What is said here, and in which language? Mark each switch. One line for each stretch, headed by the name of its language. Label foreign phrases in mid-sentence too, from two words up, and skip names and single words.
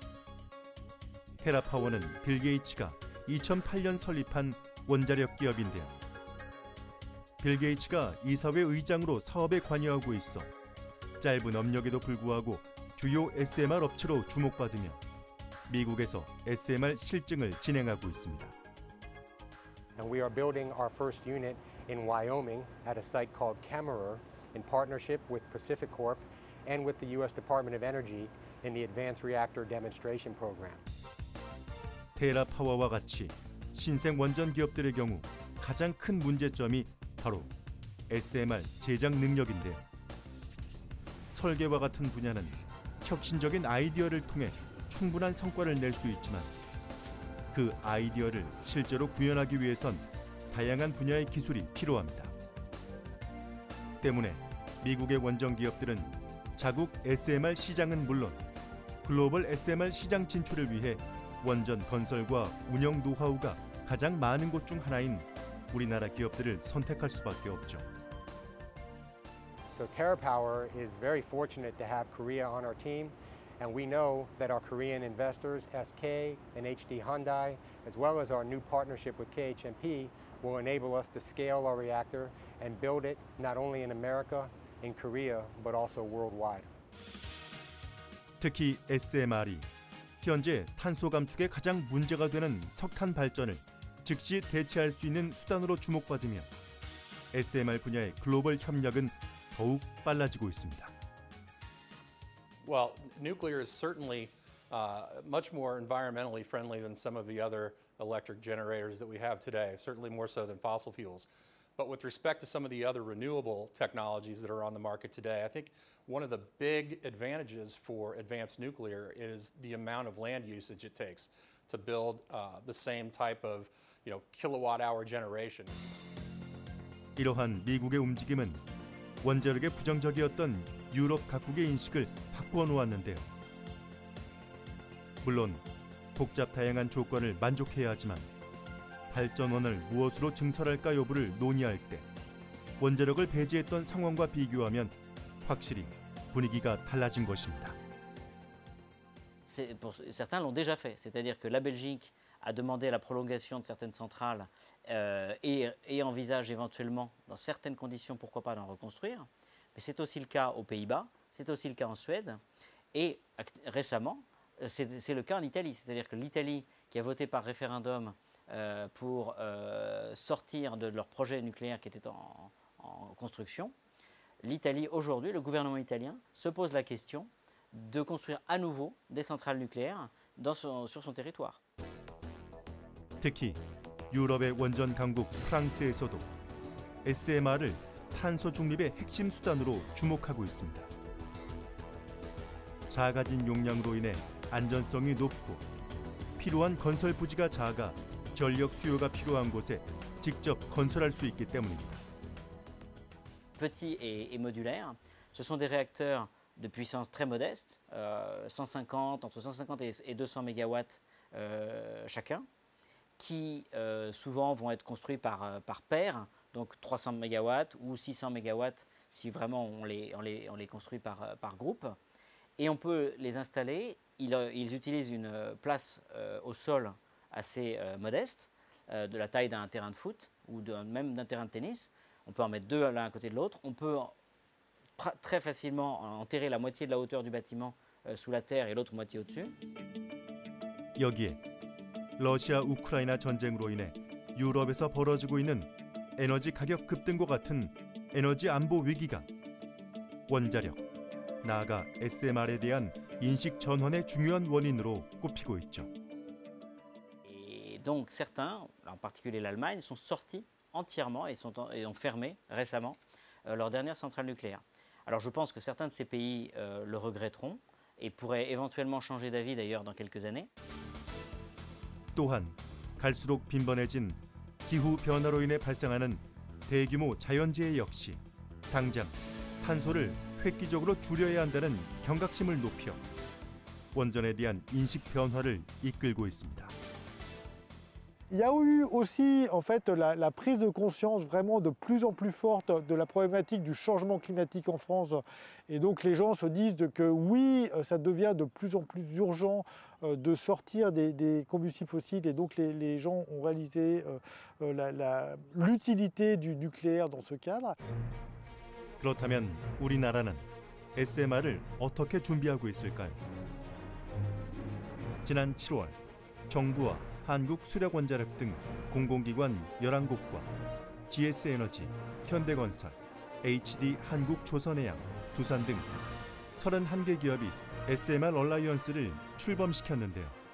Korean: 테라파워는 빌 게이츠가 2008년 설립한 원자력 기업인데요. 빌 게이츠가 이사회 의장으로 사업에 관여하고 있어 짧은 업력에도 불구하고 주요 SMR 업체로 주목받으며 미국에서 SMR 실증을 진행하고 있습니다.
English: And we are building our first unit in Wyoming at a site called Kemmerer in partnership with Pacific Corp and with the U.S. Department of Energy in the Advanced Reactor Demonstration Program.
Korean: 테라파워와 같이 신생 원전 기업들의 경우 가장 큰 문제점이 바로 SMR 제작 능력인데요. 설계와 같은 분야는 혁신적인 아이디어를 통해 충분한 성과를 낼 수 있지만 그 아이디어를 실제로 구현하기 위해선 다양한 분야의 기술이 필요합니다. 때문에 미국의 원전 기업들은 자국 SMR 시장은 물론 글로벌 SMR 시장 진출을 위해 원전 건설과 운영 노하우가 가장 많은 곳 중 하나인 우리나라 기업들을 선택할 수밖에 없죠.
English: So TerraPower is very fortunate to have Korea on our team, and we know that our Korean investors, SK and HD Hyundai, as well as our new partnership with KHNP, will enable us to scale our reactor and build it not only in America, in Korea, but also worldwide.
Korean: 특히 SMR이 현재 탄소 감축에 가장 문제가 되는 석탄 발전을 즉시 대체할 수 있는 수단으로 주목받으며 SMR 분야의 글로벌 협력은 더욱 빨라지고 있습니다.
English: Well, nuclear is certainly much more environmentally friendly than some of the other electric generators that we have today, certainly more so than fossil fuels. But with respect to some of the other renewable technologies that are on the market today, I think one of the big advantages for advanced nuclear is the amount of land usage it takes to build the same type of, kilowatt-hour generation.
Korean: 이러한 미국의 움직임은 원자력에 부정적이었던 유럽 각국의 인식을 바꾸어 놓았는데요. 물론 복잡 다양한 조건을 만족해야 하지만 발전원을 무엇으로 증설할까 여부를 논의할 때 원자력을 배제했던 상황과 비교하면 확실히 분위기가 달라진 것입니다.
French: Certains l'ont déjà fait, c'est-à-dire que la Belgique a demandé la prolongation de certaines centrales et envisage éventuellement, dans certaines conditions, pourquoi pas d'en reconstruire. Mais c'est aussi le cas aux Pays-Bas, c'est aussi le cas en Suède, et récemment, c'est le cas en Italie, c'est-à-dire que l'Italie, qui a voté par référendum pour sortir de leur projet nucléaire qui était en construction, l'Italie, aujourd'hui, le gouvernement italien se pose la question de construire à nouveau des centrales nucléaires sur son territoire.
Korean: 특히 유럽의 원전 강국 프랑스에서도 SMR을 탄소 중립의 핵심 수단으로 주목하고 있습니다. 작아진 용량으로 인해 안전성이 높고 필요한 건설 부지가 작아 전력 수요가 필요한 곳에 직접 건설할 수 있기 때문입니다.
French: Petits et modulaires, ce sont des réacteurs de puissance très modeste, entre 150 et 200 mégawatts chacun, qui souvent vont être construits par paire, donc 300 MW ou 600 MW si vraiment on les construit par groupe. Et on peut les installer. Ils utilisent une place au sol assez modeste, de la taille d'un terrain de foot ou même d'un terrain de tennis. On peut en mettre deux l'un à côté de l'autre. On peut très facilement enterrer la moitié de la hauteur du bâtiment sous la terre et l'autre moitié au-dessus.
Korean: 여기에 러시아 우크라이나 전쟁으로 인해 유럽에서 벌어지고 있는 에너지 가격 급등과 같은 에너지 안보 위기가 원자력, 나아가 SMR에 대한 인식 전환의 중요한 원인으로 꼽히고 있죠.
French: Et donc certains, en particulier l'Allemagne, sont sortis entièrement et ont fermé récemment leur dernière centrale nucléaire. Alors je pense que certains de ces pays le regretteront et pourraient éventuellement changer d'avis d'ailleurs dans quelques années.
Korean: 또한 갈수록 빈번해진 기후 변화로 인해 발생하는 대규모 자연재해 역시 당장 탄소를 획기적으로 줄여야 한다는 경각심을 높여 원전에 대한 인식 변화를 이끌고 있습니다.
French: Il y a eu aussi en fait la prise de conscience vraiment de plus en plus forte de la problématique du changement climatique en France. Et donc les gens se disent que oui, ça devient de plus en plus urgent de sortir des combustibles fossiles. Et donc les gens ont réalisé l'utilité du nucléaire dans ce cadre.
Korean: 그렇다면 우리나라는 SMR을 어떻게 준비하고 있을까요? 지난 7월 정부와 한국수력원자력 등 공공기관 11곳과 GS에너지, 현대건설, HD 한국조선해양, 두산 등 31개 기업이 SMR 얼라이언스를 출범시켰는데요.